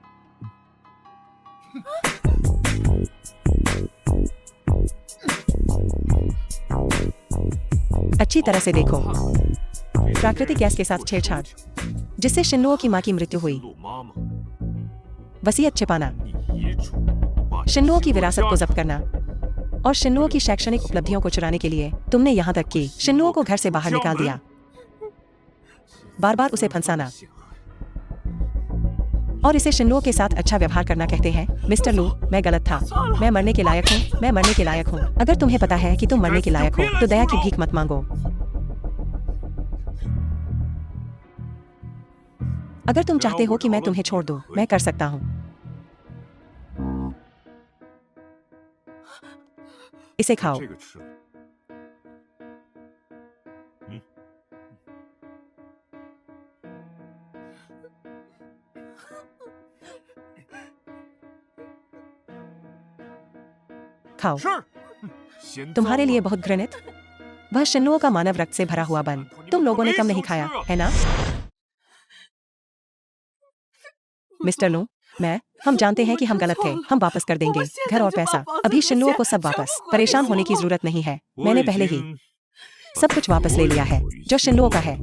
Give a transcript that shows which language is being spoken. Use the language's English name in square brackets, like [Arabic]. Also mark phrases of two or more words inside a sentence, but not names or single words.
[Hindi] अच्छी तरह से देखो। प्राकृतिक गैस के साथ छेड़छाड़ जिससे शिनलो की मां की मृत्यु हुई। [Chinese] 陆妈妈， [Hindi] वसीयत छिपाना, [Chinese] 你遗嘱把 [Hindi] शिनलो की [Chinese] 星洛 [Hindi] विरासत [Chinese] 家 [Hindi] को जब्त करना और शिनलो की शैक्षणिक उपलब्धियों को चुराने के लिए तुमने यहाँ तक कि शिनलो को घर से बाहर निकाल दिया। बार बार उसे फंसाना और इसे शिनलो के साथ अच्छा व्यवहार करना कहते हैं। मिस्टर लू, मैं गलत था। मैं मरने के लायक हूँ। मैं मरने के लायक हूँ। अगर तुम्हें पता है कि तुम मरने के लायक हो तो दया की भीख मत मांगो। अगर तुम चाहते हो कि मैं तुम्हें छोड़ दूं, मैं कर सकता हूँ। इसे खाओ। [Chinese] 这个吃了， [Hindi] खाओ। [Chinese] 是，嫌 [Hindi] तुम्हारे [Chinese] 脏 [Hindi] लिए [Chinese] 了 [Hindi] बहुत घृणित वह शिनलो का मानव रक्त से भरा हुआ बन तुम लोगों ने कम नहीं खाया है ना? मिस्टर लू, हम जानते हैं कि हम गलत थे, हम वापस कर देंगे घर और पैसा। अभी शिनलुओ को सब वापस। परेशान होने की जरूरत नहीं है, मैंने पहले ही सब कुछ वापस ले लिया है जो शिनलुओ का है।